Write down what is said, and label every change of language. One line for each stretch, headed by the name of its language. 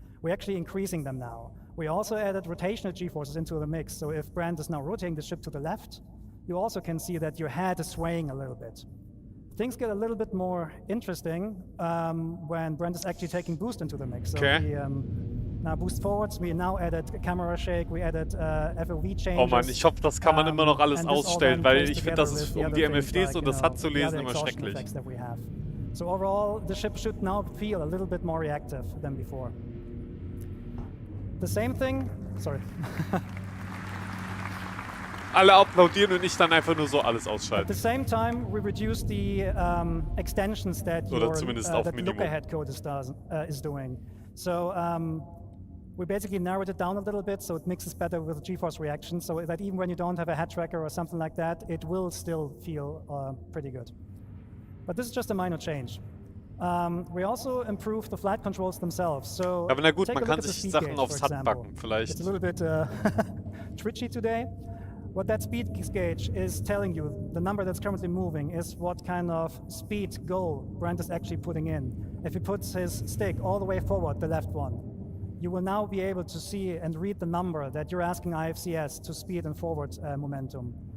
English: We're actually increasing them now. We also added rotational G-forces into the mix, so if Brent is now rotating the ship to the left, you also can see that your head is swaying a little bit. Things get a little bit more interesting when Brent is actually taking boost into the mix. So we now boost forwards, we now added camera shake, we added FOV changes.
German: Oh Mann, ich hoffe, das kann man immer noch alles ausstellen, weil ich finde, das ist die MFDs und das HUD zu lesen immer schrecklich.
English: So overall, the ship should now feel a little bit more reactive than before. The same thing, sorry.
German: Alle applaudieren und ich dann einfach nur so alles ausschalten.
English: At the same time, we reduce the extensions that the look-ahead code is doing. So we basically narrowed it down a little bit so it mixes better with G-force reaction, so that even when you don't have a head tracker or something like that, it will still feel pretty good. But this is just a minor change. We also improved the flight controls themselves. So
German: aber na gut, man kann sich Sachen aufs HUD backen, vielleicht.
English: It's a little bit twitchy today. What that speed gauge is telling you, the number that's currently moving, is what kind of speed goal Brent is actually putting in. If he puts his stick all the way forward, the left one, you will now be able to see and read the number that you're asking IFCS to speed and forward momentum.